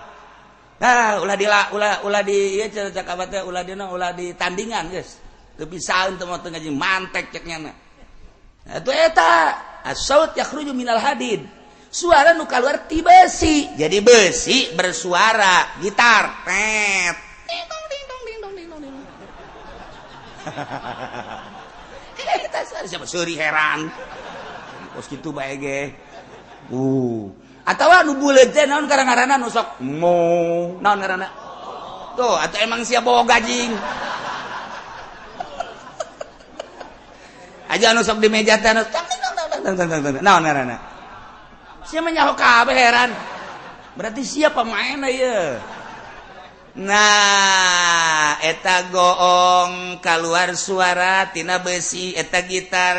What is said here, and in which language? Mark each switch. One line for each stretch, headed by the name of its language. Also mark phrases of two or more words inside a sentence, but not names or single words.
Sundanese: Nah, ulah di ieu cak abah teh ulah di tandingan geus. Teu bisaeun teu mah teu ngaji mantek ceknya na. Atuh eta
Arabic: الصوت يخرج من الحديد.
Sundanese: Suara nu kaluar ti besi.
Indonesian: Jadi besi bersuara gitar.
Sundanese: Tet. Ding dong ding dong ding dong ding dong ding. Eta siapa seuri heran. Kos kitu bae ge. Atawa nu buleut teh naon ngaranna nu sok mo naon ngaranna tuh atau emang sia boga gajing aja nu sok di meja teh naon ngaranna sia mah nyaho kabeh heran berarti sia pemainna ieu nah eta goong kaluar suara tina besi eta gitar